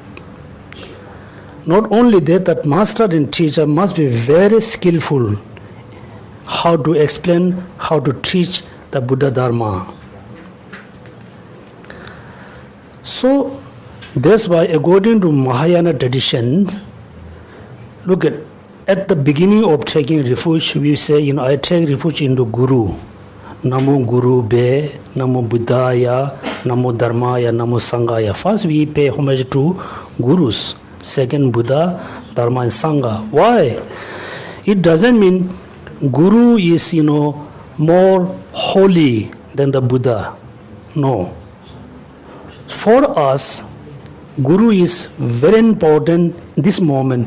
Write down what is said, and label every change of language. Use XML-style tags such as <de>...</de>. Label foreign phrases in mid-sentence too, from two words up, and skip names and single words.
<en>Not only that master and teacher must be very skillful how to explain, how to teach the Buddha Dharma. So that's why according to Mahayana tradition, look at the beginning of taking refuge, we say, I take refuge into Guru.</en> <sa>Namo Guru Be, Namo Buddhaya, Namo Dharmaya, Namo Sanghaya.</sa> <en>First we pay homage to Gurus. Second, Buddha, Dharma and Sangha. Why? It doesn't mean Guru is, more holy than the Buddha. No. For us, Guru is very important this moment.</en>